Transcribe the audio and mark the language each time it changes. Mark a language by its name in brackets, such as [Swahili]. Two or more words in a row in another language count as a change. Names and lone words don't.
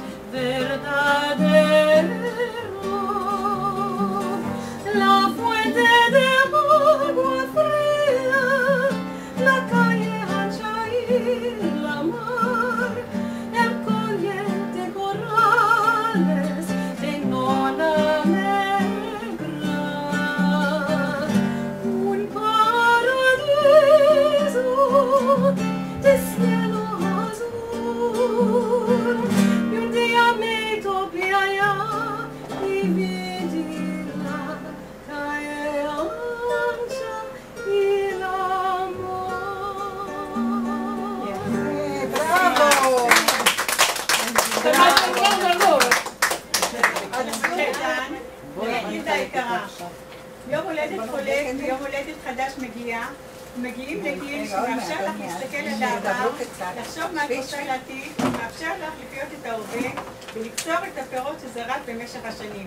[Ladino] verdadero, la fuente de agua fría, la calle ancha y la mar, el collier de corrales de nonna Allegra, un paradiso de cielo azul. Y un día me topé allá y vi la calle ancha y la mar. Bravo! [Hebrew] ילדה יקרה, יום הולדת חולק ויום הולדת חדש מגיע, מגיעים לגיל שמאפשר לך להסתכל על העבר, לחשוב מה את רוצה לעתיד, מאפשר לך לחיות את ההווה ולקצור את הפירות שזרעת במשך השנים.